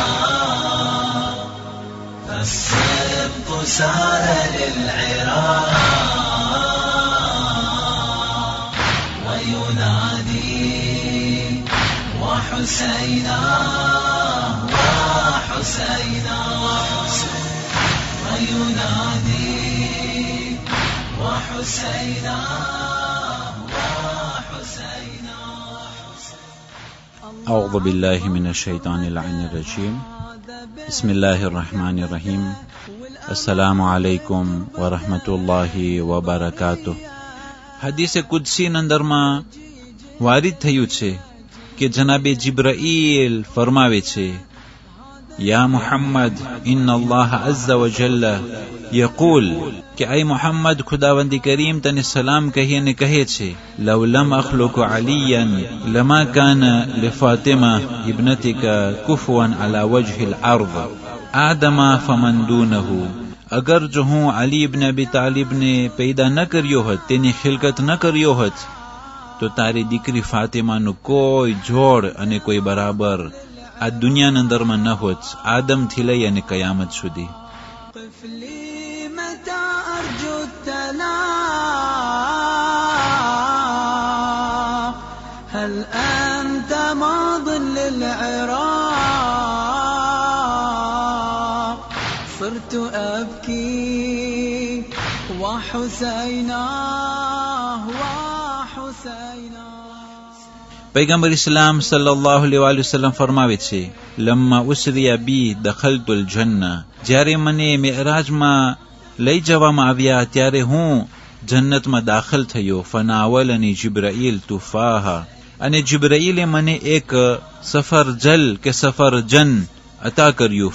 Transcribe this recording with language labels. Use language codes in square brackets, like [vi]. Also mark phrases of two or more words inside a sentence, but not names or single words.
[ar] فالسبط سار للعراق وينادي وحسينا وحسينا وينادي وحسينا وحسينا. أعوذ بالله من الشيطان اللعين الرجيم. بسم الله الرحمن الرحيم. السلام علیکم ورحمت الله وبرکاته. حدیث قدسی [gu] نندરમાં વારિદ થયું છે કે જનાબે જિબ્રાઈલ ફરમાવે છે, [ar] يا محمد إن الله عز وجل يقول, [gu] કે ay મુહમ્મદ ખુદાવંદી કરીમ તને સલામ કહીને કહે છે, [ar] لو لم أخلق عليا لما كان لفاطمة ابنتك كفوا على وجه الأرض آدم فمن دونه. [gu] અગર જો હું અલી ઇબ્ન અબી તાલિબને પૈદા ન કર્યો હોત, તેની ખિલકત ન કર્યો હોત, તો તારી દીકરી ફાતિમાનું કોઈ જોડ અને કોઈ બરાબર આ દુનિયાના અંદરમાં ન હોત, આદમથી લઈ અને કયામત સુધી. [ar] هل أنت ماض للعراق صرت أبكي وحسينا وحسينا. [gu] પૈગંબર ઇસ્લામ [ar] صلى الله عليه وسلم [gu] ફરમાવે છે, [ar] لما أسري بي دخلت الجنة, [gu] જ્યારે મને મેરાજમાં લઈ જવામાં આવ્યા ત્યારે હું જન્નતમાં દાખલ થયો. [ar] فناولني جبرائيل تفاحة, [gu] અને જિબ્રાઈલે મને એક સફરજલ કે સફરજન અતા કર્યું.